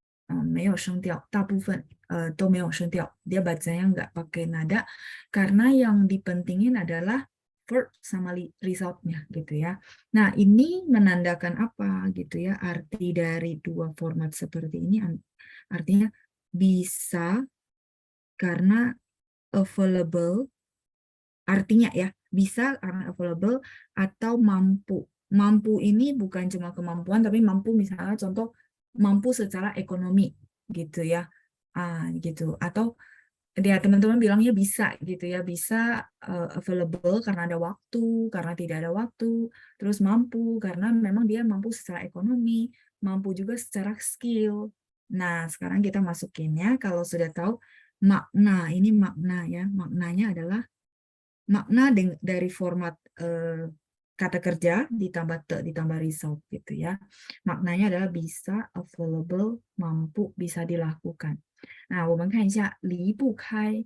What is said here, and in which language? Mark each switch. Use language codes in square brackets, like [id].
[zh] 没有声调，大部分都没有声调. [id] Dia bacanya nggak pakai nada, karena yang dipentingin adalah verb sama resultnya gitu ya. Nah, ini menandakan apa gitu ya? Arti dari dua format seperti ini artinya bisa karena available, artinya ya, bisa karena available atau mampu. Mampu ini bukan cuma kemampuan, tapi mampu misalnya contoh mampu secara ekonomi gitu ya. Gitu. Atau dia teman-teman bilangnya bisa gitu ya, bisa available karena ada waktu, karena tidak ada waktu, terus mampu karena memang dia mampu secara ekonomi, mampu juga secara skill. Nah, sekarang kita masukinnya kalau sudah tahu makna, ini makna ya, maknanya adalah makna dari format kata kerja ditambah te ditambah result gitu ya. Maknanya adalah bisa, available, mampu, bisa dilakukan. [zh] Nah, 我们看一下离不开.